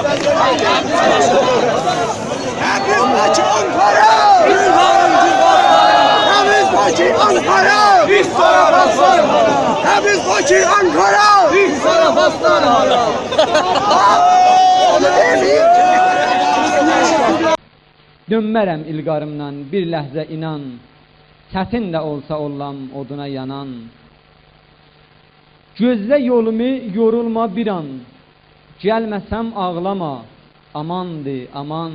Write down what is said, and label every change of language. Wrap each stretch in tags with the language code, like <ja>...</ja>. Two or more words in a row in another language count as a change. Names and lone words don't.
<tr>Hepimiz Bakı Ankara! Hepimiz Bakı Ankara! Biz taraf aslan! Hepimiz Bakı Ankara! Biz taraf aslan! Onu demeyeyim.</tr> <az>Dönmərəm ilqarımdan bir ləhzə inan, çətin də olsa ollam oduna yanan. Gözlə yolumu yorulma bir an, gəlməsəm ağlama, amandı aman.</az>